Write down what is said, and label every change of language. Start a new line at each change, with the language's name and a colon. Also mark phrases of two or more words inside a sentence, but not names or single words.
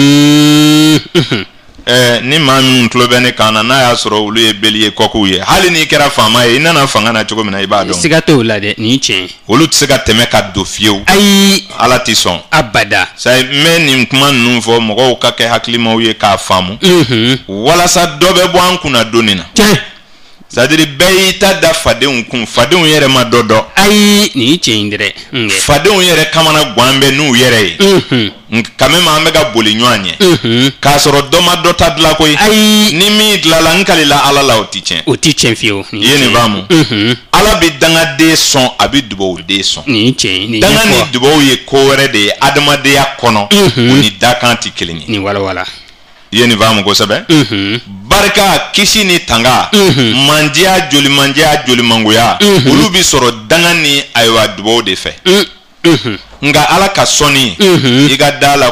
Bambara: ni maa minnu tulo bɛ ne kan na n'a y'a sɔrɔ olu ye
French: bélier coq
Bambara: ye hali n'i kɛra faama ye i nana fanga na cogo min na i b'a dɔn siga t'o la dɛ nin tiɲɛ olu tɛ se ka tɛmɛ ka don fiyewu ayi ala tɛ sɔn abada sayi n bɛ nin kuma ninnu fɔ mɔgɔw ka kɛ hakilimaw ye k'a faamu walasa dɔ bɛ bɔ an kunna don nin na c'est-à-dire bɛɛ y'i ta da fadenw kun fadenw yɛrɛ ma dɔ dɔn ayi nin tiɲɛ dɛ fadenw yɛrɛ kamana gan bɛ n'u yɛrɛ ye
French: quand même
Bambara: an bɛ ka boli ɲɔgɔn ɲɛ k'a sɔrɔ dɔ ma dɔ ta dilan koyi ayi ni min dilanla n kalila ala la o tɛ tiɲɛ fiyewu i ye nin faamu ala bɛ dangaden sɔn a bɛ dugawuden sɔn danga ni dugawu ye ko wɛrɛ de ye adamadenya kɔnɔ o ni dakan tɛ kelen ye nin walawala i ye nin faamu kosɛbɛ barika kisi ni tanga mandiya jolimangoya olu bɛ sɔrɔ danga ni ayiwa dugawu de fɛ nka ala ka sɔnni i ka da la